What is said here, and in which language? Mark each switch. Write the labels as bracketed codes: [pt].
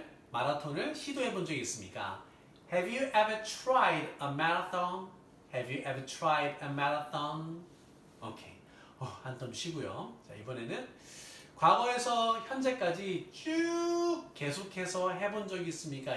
[ko] 마라톤을 시도해 본 적이 있습니까? [en] Have you ever tried a marathon? Have you ever tried a marathon? [ko] 오케이. 한텀 쉬고요. 자, 이번에는 과거에서 현재까지 쭉 계속해서 해본 적이 있습니까?